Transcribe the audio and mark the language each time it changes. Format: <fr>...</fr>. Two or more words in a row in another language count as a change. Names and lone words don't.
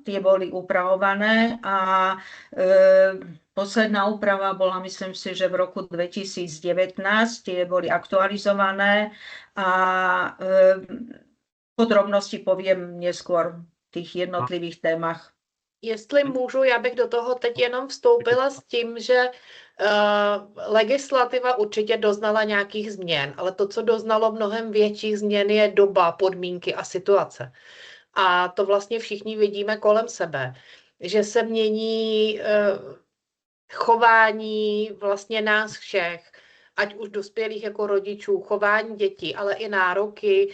<sk>Tie boli upravované a posledná úprava bola, myslím si, že v roku 2019, tie boli aktualizované a podrobnosti poviem neskôr v tých jednotlivých témach.</sk> <cs>Jestli můžu, já bych do toho teď jenom vstoupila s tím, že legislativa určitě doznala nějakých změn, ale to, co doznalo mnohem větších změn, je doba, podmínky a situace. A to vlastně všichni vidíme kolem sebe, že se mění chování vlastně nás všech, ať už dospělých jako rodičů, chování dětí, ale i nároky.</cs>